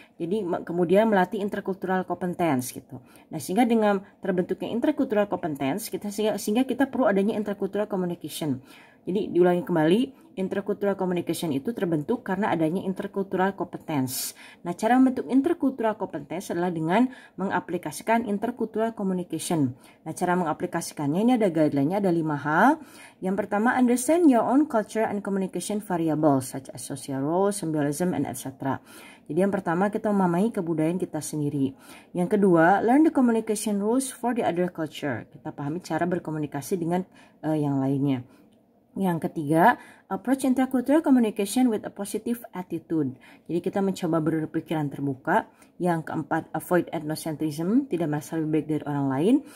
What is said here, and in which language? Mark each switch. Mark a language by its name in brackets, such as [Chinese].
[Indonesian] Jadi kemudian melatih intercultural competence gitu. Nah, sehingga dengan terbentuknya intercultural competence sehingga kita perlu adanya intercultural communication. Jadi diulangi kembali, intercultural communication itu terbentuk karena adanya intercultural competence. Nah, cara membentuk intercultural competence adalah dengan mengaplikasikan intercultural communication. Nah, cara mengaplikasikannya ini ada guideline-nya, ada 5 hal. Yang pertama, [English] understand your own culture and communication variables such as social roles, symbolism, and etc. [Indonesian] Jadi yang pertama kita memahami kebudayaan kita sendiri. Yang kedua, [English] learn the communication rules for the other culture. [Indonesian] Kita pahami cara berkomunikasi dengan yang lainnya. Yang ketiga, [English] approach intercultural communication with a positive attitude. [Indonesian] Jadi kita mencoba berpikiran terbuka. Yang keempat, [English] avoid ethnocentrism, [Indonesian] tidak merasa lebih baik dari orang lain.